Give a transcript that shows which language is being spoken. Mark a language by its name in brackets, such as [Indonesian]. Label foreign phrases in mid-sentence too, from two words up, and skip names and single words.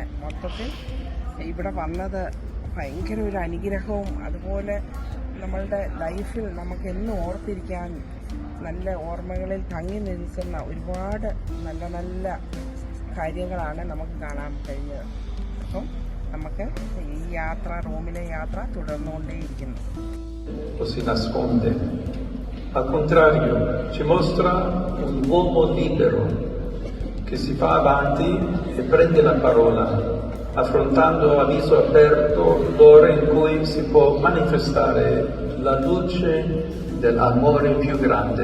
[Malayalam] മൊത്തത്തിൽ ഇവിടെ വന്നത് ഭയങ്കര ഒരു അനുഗ്രഹവും അതുപോലെ നമ്മളുടെ ലൈഫിൽ നമുക്ക് എന്നും ഓർത്തിരിക്കാൻ നല്ല ഓർമ്മകളിൽ തങ്ങി നിൽക്കുന്ന ഒരുപാട് നല്ല നല്ല കാര്യങ്ങളാണ് നമുക്ക് കാണാൻ കഴിഞ്ഞത്. അപ്പം നമുക്ക് ഈ യാത്ര, റോമിലെ യാത്ര തുടർന്നുകൊണ്ടേയിരിക്കുന്നു. [Italian] Si nasconde. Al contrario, ci mostra un uomo libero che si fa avanti e prende la parola, affrontando a viso aperto l'ora in cui si può manifestare la luce dell'amore più grande.